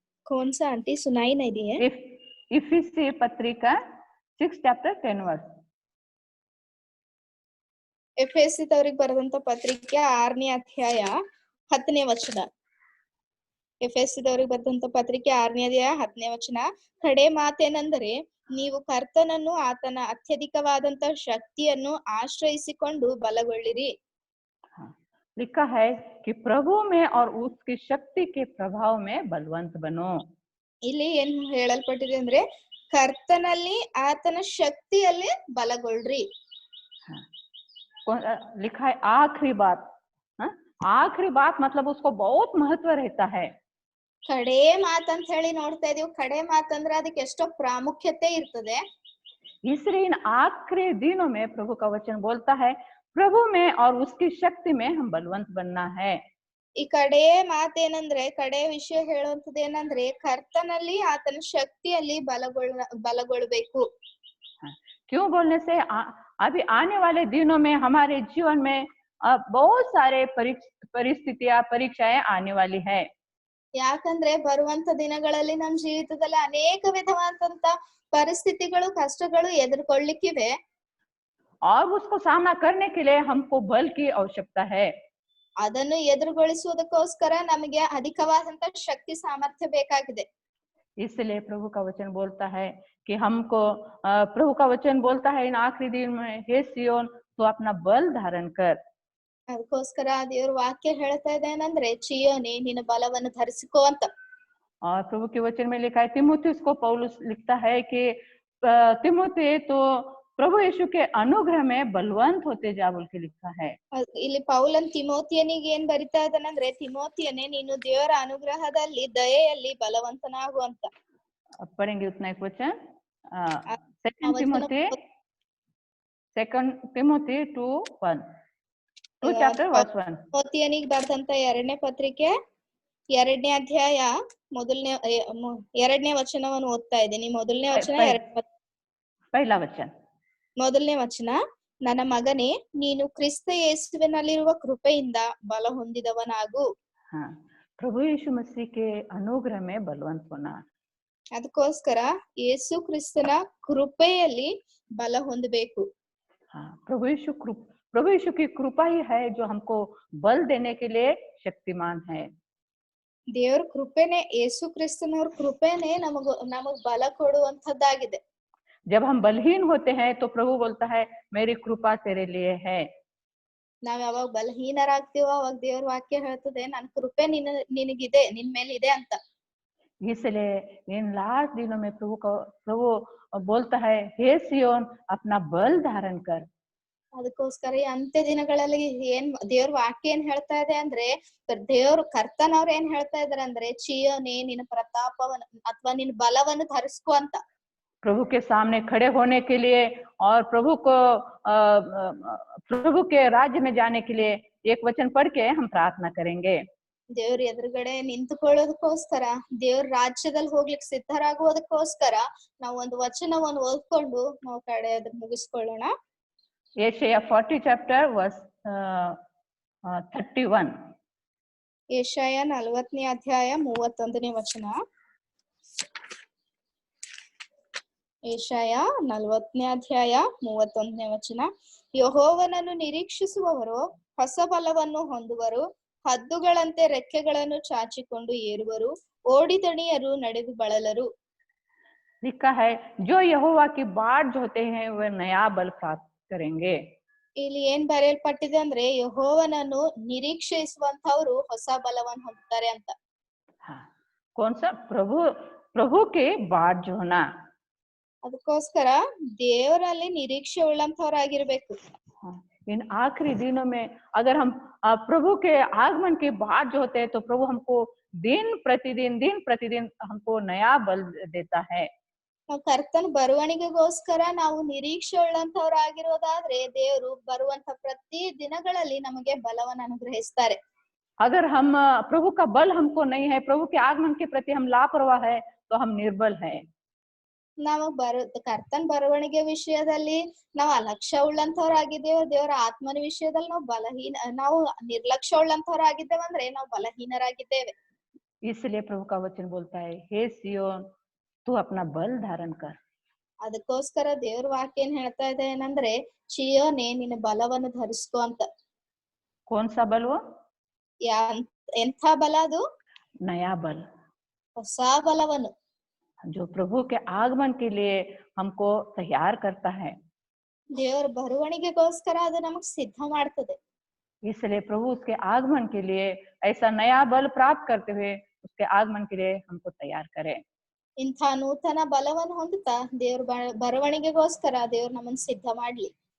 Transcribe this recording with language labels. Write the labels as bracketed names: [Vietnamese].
[Hindi] कौन सा आंटी सुनाई नहीं दी है? इफिसी पत्रिका 6 chapter 10 verse. [Kannada] ಎಫೆಸಿದವರಿಗೆ ಬರೆದಂತ ಪತ್ರಿಕೆ 6ನೇ ಅಧ್ಯಾಯ 10ನೇ ವಚನ. ಎಫೆಸಿದವರಿಗೆ ಬರೆದಂತ ಪತ್ರಿಕೆ 6ನೇ ಅಧ್ಯಾಯ 10ನೇ ವಚನ. ಕಡೆ ಮಾತೇನೆಂದರೆ, ನೀವು ಕರ್ತನನ್ನು ಆತನ ಅತ್ಯಧಿಕವಾದಂತ ಶಕ್ತಿಯನ್ನು ಆಶ್ರಯಿಸಿಕೊಂಡು ಬಲಗೊಳ್ಳಿರಿ. [Hindi] लिखा है कि प्रभु में और उसकी शक्ति के प्रभाव में बलवंत बनो. [Kannada] ಇಲ್ಲಿ ಏನ್ ಹೇಳಲ್ಪಟ್ಟಿದೆ ಅಂದ್ರೆ, ಕರ್ತನಲ್ಲಿ ಆತನ ಶಕ್ತಿಯಲ್ಲಿ ಬಲಗೊಳ್ರಿ. [Hindi] लिखा है आखिरी बात. आखिरी बात मतलब उसको बहुत महत्व रहता है. [Kannada] ಕಡೆ ಮಾತಂತ ಹೇಳಿ ನೋಡ್ತಾ ಇದೀವಿ. ಕಡೆ ಮಾತಂದ್ರೆ ಅದಕ್ಕೆ ಎಷ್ಟೋ ಪ್ರಾಮುಖ್ಯತೆ ಇರ್ತದೆ. [Hindi] इसलिए इन आखिरी दिनों में प्रभु का वचन बोलता है, प्रभु में और उसकी शक्ति में हम बलवंत बनना है. [Kannada] ಈ ಕಡೆ ಮಾತೇನಂದ್ರೆ, ಕಡೆ ವಿಷಯ ಹೇಳುವಂತದ್ದು ಏನಂದ್ರೆ, ಕರ್ತನಲ್ಲಿ ಆತನ ಶಕ್ತಿಯಲ್ಲಿ ಬಲಗೊಳ್ಳಬೇಕು. [Hindi] क्यों बोलने से अभी आने वाले दिनों में हमारे जीवन में बहुत सारे परिस्थितियां परीक्षाएं आने वाली है. [Kannada] ಯಾಕಂದ್ರೆ ಬರುವಂತ ದಿನಗಳಲ್ಲಿ ನಮ್ಮ ಜೀವಿತದಲ್ಲಿ ಅನೇಕ ವಿಧವಾದಂತ ಪರಿಸ್ಥಿತಿಗಳು ಕಷ್ಟಗಳು ಎದುರ್ಕೊಳ್ಳಿಕ್ಕಿವೆ. [Hindi] और उसको सामना करने के लिए हमको बल की आवश्यकता है. [Kannada] ಅದನ್ನು ಎದುರುಗೊಳಿಸುವುದಕ್ಕೋಸ್ಕರ ನಮಗೆ ಅಧಿಕವಾದಂತ ಶಕ್ತಿ ಸಾಮರ್ಥ್ಯ ಬೇಕಾಗಿದೆ. [Hindi] इसलिए प्रभु का वचन बोलता है कि हमको प्रभु का वचन बोलता है इन आखिरी दिन में, हे सियोन तू अपना बल धारण कर. [Kannada] ಅದಕ್ಕೋಸ್ಕರ ದೇವರ ವಾಕ್ಯ ಹೇಳ್ತಾ ಇದೆ ಏನಂದ್ರೆ, ಚಿಯೋನೆ ನಿನ್ನ ಬಲವನ್ನು ಧರಿಸಿಕೋ ಅಂತ. [Hindi] और प्रभु के वचन में लिखा है, तिमोथी को पौलुस लिखता है कि तिमोथी तो प्रभु यीशु के अनुग्रह में बलवंत होते जा बोल के लिखा है. [Kannada] ಇಲ್ಲಿ ಪೌಲನ್ ತಿಮೋತಿಯನಿಗೆ ಏನ್ ಬರಿತಾ ಇದ್ದಾನಂದ್ರೆ, ತಿಮೋತಿಯನೇ ನೀನು ದೇವರ ಅನುಗ್ರಹದಲ್ಲಿ ದಯೆಯಲ್ಲಿ ಬಲವಂತನಾಗು ಅಂತ. [Hindi] पढ़ेंगे उतना एक वचन. [English] 2 Timothy 2:1 2 chapter verse 1. [Kannada] ತಿಮೋತಿಯನಿಗೆ ಬರೆದಂತ 2ನೇ ಪತ್ರಿಕೆ 2ನೇ ಅಧ್ಯಾಯ 2ನೇ ವಚನವನ್ನು ಓದ್ತಾ ಇದ್ದೀನಿ. ಮೊದಲನೇ ವಚನ [Hindi] पहला वचन. [Kannada] ಮೊದಲನೇ ವಚನ, ನನ್ನ ಮಗನೇ, ನೀನು ಕ್ರಿಸ್ತ ಯೇಸುವಿನಲ್ಲಿರುವ ಕೃಪೆಯಿಂದ ಬಲ ಹೊಂದಿದವನಾಗು. [Hindi] हाँ, प्रभु यीशु मसीह के अनुग्रह में बलवंत होना। [Kannada] ಅದಕ್ಕೋಸ್ಕರ ಯೇಸು ಕ್ರಿಸ್ತನ ಕೃಪೆಯಲ್ಲಿ ಬಲ ಹೊಂದಬೇಕು. [Hindi] हाँ, प्रभु यीशु की कृपा ही है जो हमको बल देने के लिए शक्तिमान है। [Kannada] ದೇವ್ರ ಕೃಪೆನೆ, ಯೇಸು ಕ್ರಿಸ್ತನವ್ರ ಕೃಪೆನೆ ನಮಗ್ ಬಲ ಕೊಡುವಂತದ್ದಾಗಿದೆ. [Hindi] जब हम बलहीन होते हैं तो प्रभु बोलता है मेरी कृपा तेरे लिए है। [Kannada] ನಾವ್ ಯಾವಾಗ ಬಲಹೀನರಾಗ್ತೀವೋ ಅವಾಗ ದೇವ್ರ ವಾಕ್ಯ ಹೇಳ್ತದೆ, ನನ್ ಕೃಪೆ ನಿನಗಿದೆ, ನಿನ್ ಮೇಲೆ ಇದೆ ಅಂತ. [Hindi] इसलिए इन लास्ट दिनों में प्रभु बोलता है, हे सियोन अपना बल धारण कर। [Kannada] ಅದಕ್ಕೋಸ್ಕರ ಈ ಅಂತ್ಯ ದಿನಗಳಲ್ಲಿ ಏನ್ ದೇವ್ರ ವಾಕ್ಯ ಏನ್ ಹೇಳ್ತಾ ಇದೆ ಅಂದ್ರೆ, ದೇವ್ರ ಕರ್ತನವ್ರ ಏನ್ ಹೇಳ್ತಾ ಇದಾರೆ ಅಂದ್ರೆ, ಚಿಯೋನೇ ನಿನ್ನ ಪ್ರತಾಪವನ್ನು ಅಥವಾ ನಿನ್ನ ಬಲವನ್ನು ಧರಿಸ್ಕೊ ಅಂತ. [Hindi] प्रभु के सामने खड़े होने के लिए और प्रभु के राज्य में जाने के लिए एक वचन पढ़ के हम प्रार्थना करेंगे। [Kannada] ದೇವ್ರ ಎದುರುಗಡೆ ನಿಂತುಕೊಳ್ಳೋದಕ್ಕೋಸ್ಕರ, ದೇವ್ರ ರಾಜ್ಯದಲ್ಲಿ ಹೋಗ್ಲಿಕ್ಕೆ ಸಿದ್ಧರಾಗುವುದಕ್ಕೋಸ್ಕರ ನಾವು ಒಂದು ವಚನವನ್ನು ಓದ್ಕೊಂಡು ನಾವು ಕಡೆ ಮುಗಿಸ್ಕೊಳ್ಳೋಣ. ಯೆಶಾಯ 40 chapter verse 31. ಯೆಶಾಯ 40ನೇ ಅಧ್ಯಾಯ 31ನೇ ವಚನ. ಯೆಶಾಯ 40ನೇ ಅಧ್ಯಾಯ 31ನೇ ವಚನ. ಯೆಹೋವನನ್ನು ನಿರೀಕ್ಷಿಸುವವರು ಹೊಸ ಬಲವನ್ನು ಹೊಂದುವರು, ಹದ್ದುಗಳಂತೆ ರೆಕ್ಕೆಗಳನ್ನು ಚಾಚಿಕೊಂಡು ಏರುವರು, ಓಡಿದಣಿಯರು ನಡೆದು ಬಳಲರು. [Hindi] लिखा है, जो यहोवा की बाट जोते हैं वे नया बल प्राप्त करेंगे। [Kannada] ಇಲ್ಲಿ ಏನ್ ಬರೆಯಲ್ಪಟ್ಟಿದೆ ಅಂದ್ರೆ, ಯೆಹೋವನನ್ನು ನಿರೀಕ್ಷಿಸುವಂತವ್ರು ಹೊಸ ಬಲವನ್ನು ಹೊಂದುತ್ತಾರೆ ಅಂತ. [Hindi] हाँ, कौन सा? प्रभु के बाट जोना। [Kannada] ಅದಕ್ಕೋಸ್ಕರ ದೇವರಲ್ಲಿ निरीक्षೆ ಉಳ್ಳಂತವರಾಗಿರ್ಬೇಕು. [Hindi] इन आखिरी दिनों में अगर हम प्रभु के आगमन के बाद जो होते हैं तो प्रभु हमको दिन प्रतिदिन हमको नया बल देता है। [Kannada] ನಾವು ಕರ್ತನ ಬರುವಣಿಗೆಗೋಸ್ಕರ ನಾವು ನಿರೀಕ್ಷೆ ಉಳ್ಳಂತವರಾಗಿರೋದಾದ್ರೆ ದೇವರು ಬರುವಂತ ಪ್ರತಿ ದಿನಗಳಲ್ಲಿ ನಮಗೆ ಬಲವನ್ನು ಅನುಗ್ರಹಿಸ್ತಾರೆ. [Hindi] अगर हम प्रभु का बल हमको नहीं है, प्रभु के आगमन के प्रति हम लापरवाह है तो हम निर्बल है। [Kannada] ನಾವು ಕರ್ತನ ಬರವಣಿಗೆ ವಿಷಯದಲ್ಲಿ ನಾವು ಅಲಕ್ಷ್ಯ ಉಳ್ಳಂತವರಾಗಿದ್ದೇವೆ, ದೇವರ ಆತ್ಮನ ವಿಷಯದಲ್ಲಿ ನಾವು ನಿರ್ಲಕ್ಷ್ಯ ಉಳ್ಳಂತವರಾಗಿದ್ದೇವೆ ಅಂದ್ರೆ ನಾವು ಬಲಹೀನರಾಗಿದ್ದೇವೆ. [Hindi] इसलिए प्रभु का वचन बोलता है, हे सियोन तू अपना बल धारण कर। [Kannada] ಅದಕ್ಕೋಸ್ಕರ ದೇವ್ರ ವಾಕ್ಯ ಏನ್ ಹೇಳ್ತಾ ಇದೆ ಏನಂದ್ರೆ, ಚಿಯೋನೇ ನಿನ್ನ ಬಲವನ್ನು ಧರಿಸ್ಕೊ ಅಂತ. [Hindi] कौन सा बल? वो [Kannada] ಎಂಥ ಬಲ ಅದು? [Hindi] नया बल, [Kannada] ಹೊಸ ಬಲವನ್ನು, [Hindi] जो प्रभु के आगमन के लिए हमको तैयार करता है। [Kannada] ದೇವರ ಬರುವಣಿಗೆಗೋಸ್ಕರ ಅದು ನಮಗ್ ಸಿದ್ಧ ಮಾಡ್ತದೆ. [Hindi] इसलिए प्रभु उसके आगमन के लिए ऐसा नया बल प्राप्त करते हुए उसके आगमन के लिए हमको तैयार करे। [Kannada] ಇಂಥ ನೂತನ ಬಲವನ್ನು ಹೊಂದುತ್ತಾ ದೇವ್ರ ಬರವಣಿಗೆಗೋಸ್ಕರ ದೇವ್ರು ನಮ್ಮನ್ನು ಸಿದ್ಧ ಮಾಡ್ಲಿ.